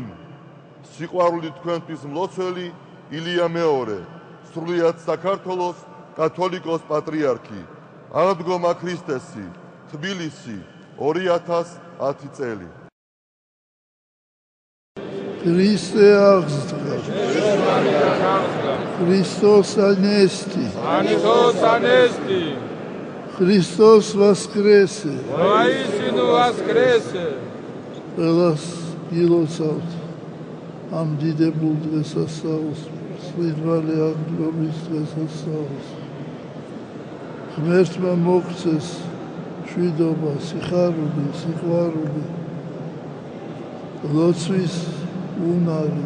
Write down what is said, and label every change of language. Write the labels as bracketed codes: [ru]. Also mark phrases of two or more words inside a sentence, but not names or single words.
[ka] სიყვარული თქვენთვის მლოცველი ილია მეორე, სრულიად საქართველოს კათოლიკოს პატრიარქი. აღდგომა ქრისტესი, თბილისი, 2010 წელი. ქრისტე აღსდგა. [el] Χριστός ανέστη. Χριστός ανέστη. [ru] Христос воскресе. Воистину воскресе. [ka] Ყველას გილოცავთ ამ დიდებულ დღესასწაულს, სვიდვალი აღდგომის დღესასწაულს. ღმერთმა მოგცეს შვიდობა, სიხარული, სიყვარული, ლოცვის უნარი.